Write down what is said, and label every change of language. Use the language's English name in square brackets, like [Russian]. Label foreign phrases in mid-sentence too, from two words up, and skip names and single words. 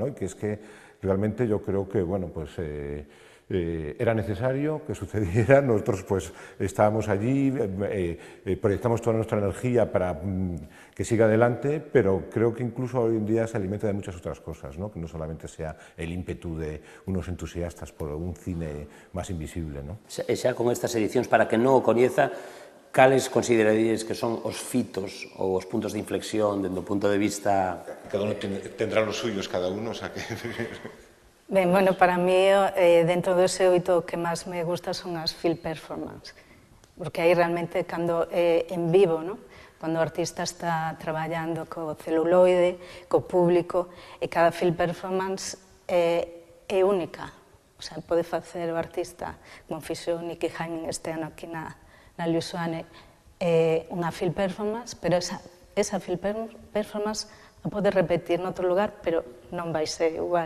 [Spanish] Y que es que realmente yo creo que bueno, pues, era necesario que sucediera, nosotros pues estábamos allí, proyectamos toda nuestra energía para que siga adelante, pero creo que incluso hoy en día se alimenta de muchas otras cosas, ¿no? Que no solamente sea el ímpetu de unos entusiastas por un cine más invisible, ¿no? [Galician] Xa con estas edicións, para que non o coñeza, cales consideraríades que son os fitos ou os puntos de inflexión dentro do punto de vista... [Spanish] Cada uno tendrá los suyos, cada uno, o sea que... [Galician] Ben, [Spanish] bueno, para mí, [Galician] dentro dese oito, o que máis me gusta son as [English] field performance, [Galician] porque aí realmente, cando en vivo, ¿no?, cando o artista está traballando co celuloide, co público, e cada [English] field performance [Galician] é única, [Spanish] o sea, [Galician] pode facer o artista, como fixo Nicky Hine este ano aquí na Lusuane, unha [English] field performance, [Galician] pero esa [English] field performance [Galician] a pode repetir noutro lugar, pero non vai ser igual.